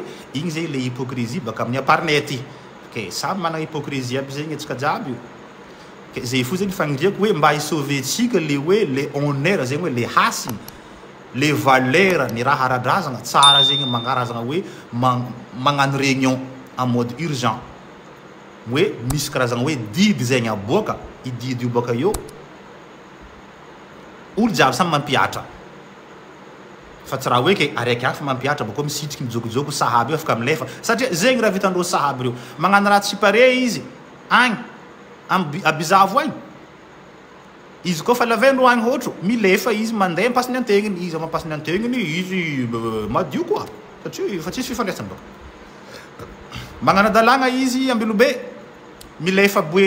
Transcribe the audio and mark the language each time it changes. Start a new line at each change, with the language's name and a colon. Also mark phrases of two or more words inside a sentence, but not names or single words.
Sakalava Malagasy: igny zegny le hypocrisie baka amin'ny aparnay aty ke samy manana hypocrisie aby zegny atsika jiaby io ke zay fo zegny fagnindriako hoe mba hisauventsika le hoe le honneur zegny hoe le hasiny le valeur ny raha aradrazagna tsara zegny mangarazagna hoe magnano réunion
French: en mode urgent
Sakalava Malagasy: hoe misy karazagna hoe didy zegny aboaka i didy io baka io olo jiaby samy mampiatra fa tsy raha hoe ke araiky hafa mampiatra bako misitriky mijokojoko sahaby io afaka milefa satria zegny raha vitandreo sahaby reo magnano raha tsy pare izy agny abizavo agny izy koa fa lavendro agny ohatra milefa izy mandeha mipasiny antegniny izy mampasiny antegniny izy madio koa satria fa tsisy fifandraisany baka magnano dalagna izy ambelobe milefa boeny